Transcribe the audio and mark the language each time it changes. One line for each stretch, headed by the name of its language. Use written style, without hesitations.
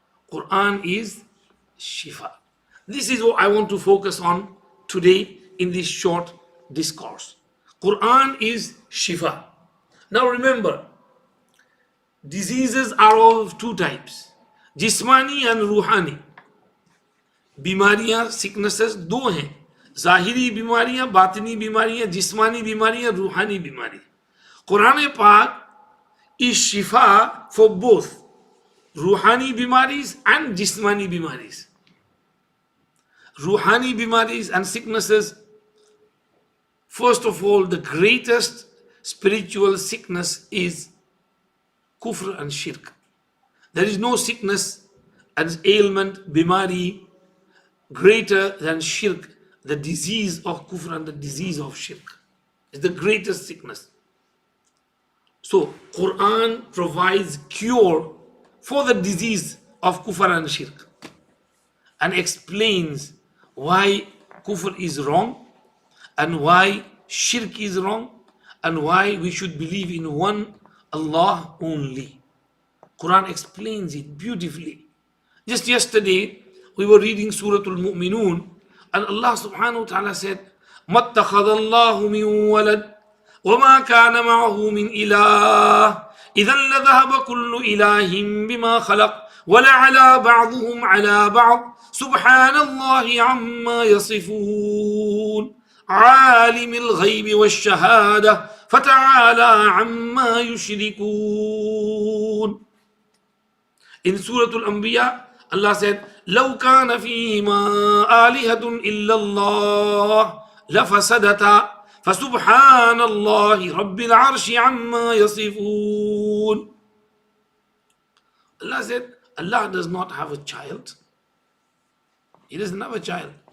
English: Quran is shifa. This is what I want to focus on today in this short discourse. Quran is shifa. Now remember, diseases are of two types,
Hindi: जिस्मानी
English: and
Hindi: रूहानी. बीमारियां,
English: sicknesses
Hindi: दो हैं, ज़ाहिरी बीमारियां, बातिनी बीमारियां, जिस्मानी बीमारियां, रूहानी बीमारियां. कुरान पाक
English: is shifa for both
Hindi: रूहानी बीमारीज and जिस्मानी बीमारीज.
English: Ruhani bimaris and sicknesses, first of all, the greatest spiritual sickness is kufr and shirk. There is no sickness and ailment, bimari, greater than shirk, the disease of kufr and the disease of shirk. It's the greatest sickness. So, Quran provides cure for the disease of kufr and shirk and explains why kufr is wrong and why shirk is wrong and why we should believe in one Allah only. Quran explains it beautifully. Just yesterday we were reading Surah Al-Mu'minun and Allah subhanahu wa ta'ala said,
Arabic: مَا اتَّخَذَ اللَّهُ مِن وَلَدٍ وَمَا كَانَ مَعَهُ مِنْ إِلَهٍ إِذًا لَذَهَبَ كُلُّ إِلَهٍ بِمَا خَلَقَ وَلَعَلَى بَعْضُهُمْ عَلَى بَعْضٍ سبحان الله عما يصفون عالم الغيب والشهادة فتعالى عما يشركون.
English: In Surah Al-Anbiya, Allah said,
Arabic: لو كان فيهما آلهة إلا الله لفسدتا فسبحان الله رب العرش عما يصفون.
English: Allah said, Allah does not have a child. He doesn't have a child.